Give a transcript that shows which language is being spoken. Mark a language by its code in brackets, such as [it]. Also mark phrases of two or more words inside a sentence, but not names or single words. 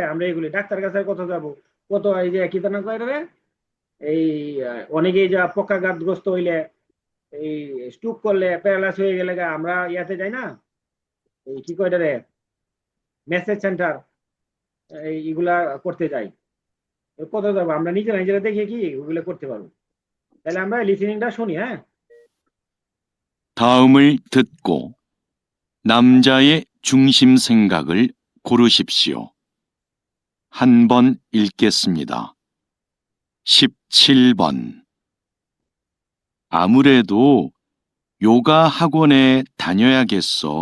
[bn] আমরা এগুলি ডাক্তার কাছে কত যাবো, কত এই যে কি জানা কয় রে, এই অনেকেই যা পক্ষাঘাতগ্রস্ত হইলে, এই স্ট্রোক করলে প্যারালাইস হয়ে গেলে আমরা ইয়াতে যাই না, এই কি কয় রে, [en] massage center [bn] এইগুলা করতে যাই, কত যাবো আমরা নিজেরা নিজেরা দেখে কি ওগুলো করতে পারবো। তাহলে আমরা লিসেনিংটা শুনি, হ্যাঁ। [ko] 다음을 듣고 남자의 중심 생각을 고르십시오. 한 번 읽겠습니다. 17번. 아무래도 요가 학원에 다녀야겠어.